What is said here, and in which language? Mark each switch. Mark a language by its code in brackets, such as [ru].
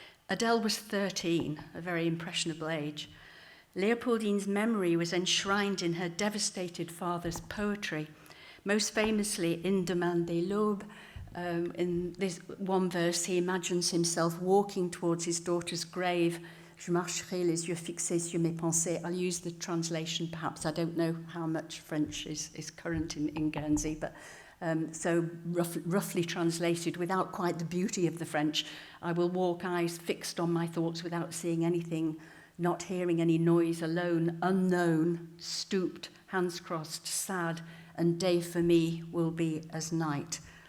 [en] Adele was 13, a very impressionable age. Leopoldine's memory was enshrined in her devastated father's poetry, most famously in Demain des l'Aube. In this one verse, he imagines himself walking towards his daughter's grave. [fr] Je marcherai les yeux fixés sur mes pensées. [en] I'll use the translation, perhaps. I don't know how much French is current in Guernsey, but so roughly translated, without quite the beauty of the French, I will walk eyes fixed on my thoughts without seeing anything, not hearing any noise, alone, unknown, stooped, hands crossed, sad, and day for me will be as night.